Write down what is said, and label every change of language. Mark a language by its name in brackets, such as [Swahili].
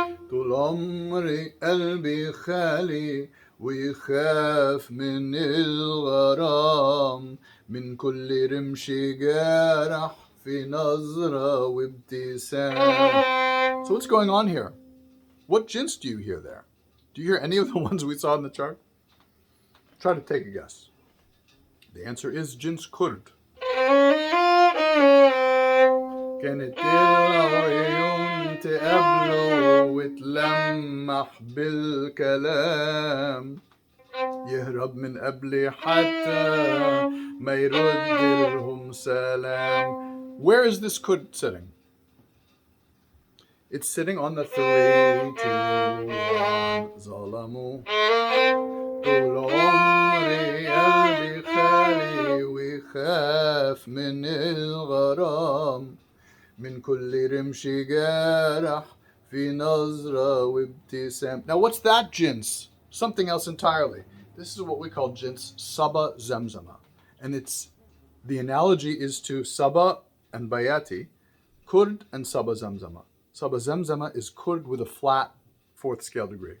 [Arabic] طول عمري قلبي خالي ويخاف من الغرام من كل رمش جارح في نظرة وابتسام. [English] So what's going on here? What jins do you hear there? Do you hear any of the ones we saw in the chart? Try to take a guess. The answer is jins kurd. [Arabic] كانت العيون تقابله وتلمح بالكلام يهرب من قبل حتى ما يرد لهم سلام. [English] Where is this kurd sitting? It's sitting on the 3, 2, 1. [Arabic] ظلموا طول عمري قلبي خالي ويخاف من الغرام من كل رمش جارح في نظرة وابتسام. [English] Now what's that jins? Something else entirely. This is what we call jins Saba Zamzama. And the analogy is to Saba and Bayati, Kurd and Saba Zamzama. Saba Zamzama is Kurd with a flat 4th scale degree.